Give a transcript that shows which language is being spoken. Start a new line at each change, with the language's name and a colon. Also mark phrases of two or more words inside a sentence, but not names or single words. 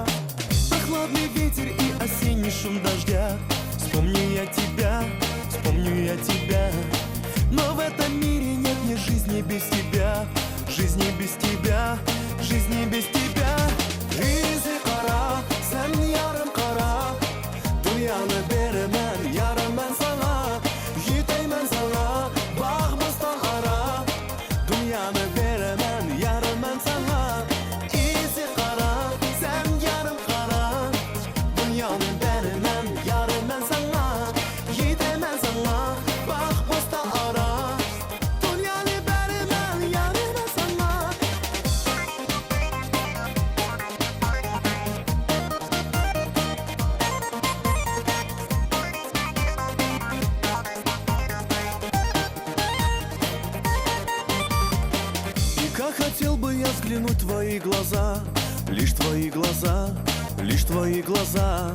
Russian: Прохладный ветер и осенний шум дождя, вспомню я тебя, вспомню я тебя. Но в этом мире нет ни жизни без тебя, жизни без тебя, жизни без тебя.
Gagauz: İzi kara, sen yarım kara, dünyanı veremem yarım ben sana, gideyim sana, bakmastan ara, dünyanı veremem yarım ben sana. İzi kara, sen yarım kara, dünyanı veremem yarım ben sana, gideyim sana, bakmastan ara, dünyanı veremem yarım ben sana.
Russian: Как хотел бы я взглянуть в твои глаза, лишь твои глаза, лишь твои глаза.